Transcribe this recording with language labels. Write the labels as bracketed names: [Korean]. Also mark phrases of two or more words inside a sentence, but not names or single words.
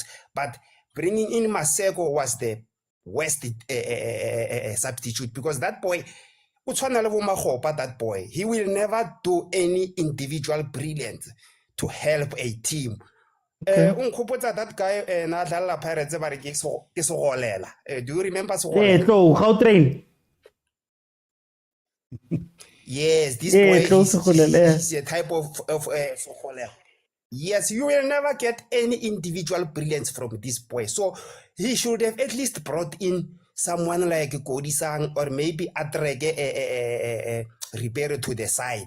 [English] But bringing in Maseko was the worst substitute, because that boy, that boy, he will never do any individual brilliance to help a team. That guy [Southern Sotho] na dlala Pirates ba re ke Segolela. [English] Do you remember Segolela? Gautrain. Yes, this boy Segolela. is a type of Segolela. Yes, you will never get any individual brilliance from this boy. So he should have at least brought in someone like Kodisang or maybe Atrege Ribeiro to the side.